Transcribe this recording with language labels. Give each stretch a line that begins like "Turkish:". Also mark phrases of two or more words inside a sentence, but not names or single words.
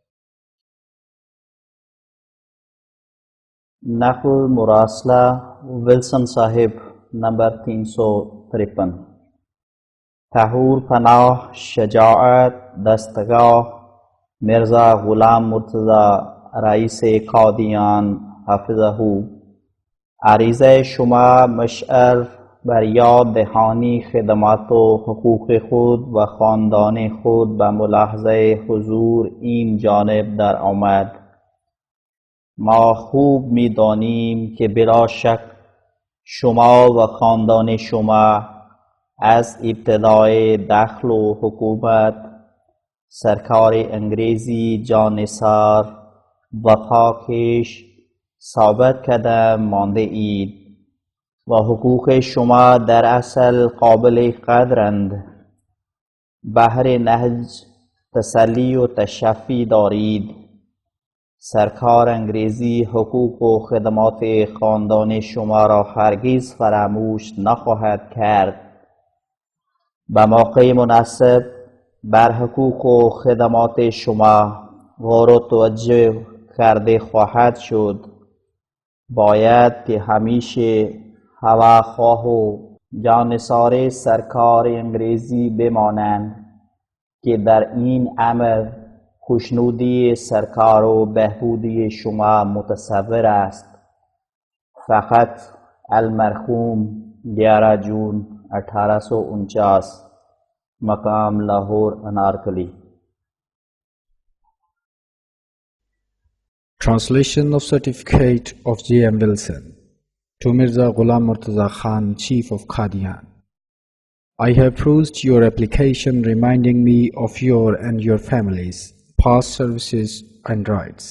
Persian: نحو المراسلہ ولسن صاحب نمبر 353۔ تحور پناہ شجاعت دستگاہ مرزا غلام مرتضیٰ رئیس قادیان حافظہ عریضه شما مشعر بر یاد دهانی خدمات و حقوق خود و خاندان خود به ملاحظه حضور این جانب در آمد. ما خوب می دانیم که بلا شک شما و خاندان شما از ابتدای دخل و حکومت سرکار انگریزی جانثار و پاکش ثابت قدم مانده اید و حقوق شما در اصل قابل قدرند. بهر نهج تسلی و تشفی دارید. سرکار انگریزی حقوق و خدمات خاندان شما را هرگز فراموش نخواهد کرد. به موقع مناسب بر حقوق و خدمات شما غور و توجه کرده خواهد شد. باید که همیشه هواخواه و جانثار سرکار انگریزی بمانند که در این امر خوشنودی سرکار و بهبودی شما متصور است. فقط المرحوم 11 جون 1849 مقام لاہور انارکلی.
English: Translation of Certificate of J.M. Wilson to Mirza Ghulam Murtaza Khan, Chief of Qadian. I have perused your application reminding me of your and your family's past services and rights.